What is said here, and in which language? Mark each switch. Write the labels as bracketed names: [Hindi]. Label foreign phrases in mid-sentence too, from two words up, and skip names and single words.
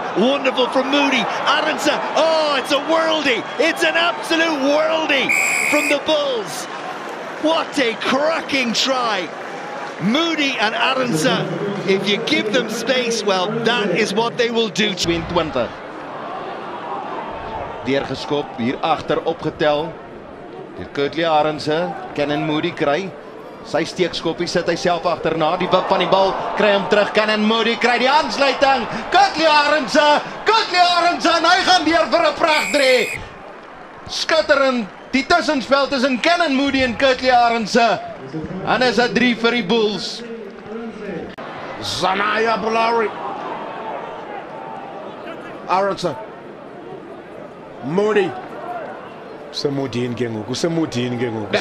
[English] Wonderful from Moody. Arendse, oh, it's a worldie. It's an absolute worldie from the Bulls. What a cracking try. Moody and Arendse, if you give them space, well, that is what they will do. 22. [Afrikaans] Deurgeskop, hier agter opgetel. Deur Kurtley Arendse, Cannon Moody kry. Sy steekskoppie sit hy self agterna, die wip van die bal, kry hom terug, Cannon Moody kry die aansluiting. Kurtley Arendse, en hy gaan deur vir 'n pragtdrie. Skitterend, die tussenspel tussen Cannon Moody en Kurtley Arendse. En is 'n 3 vir die Bulls. Zanaya Lowry. Arendse. Moody. [Xhosa] Semudini ke ngoku, Semudini ngoku.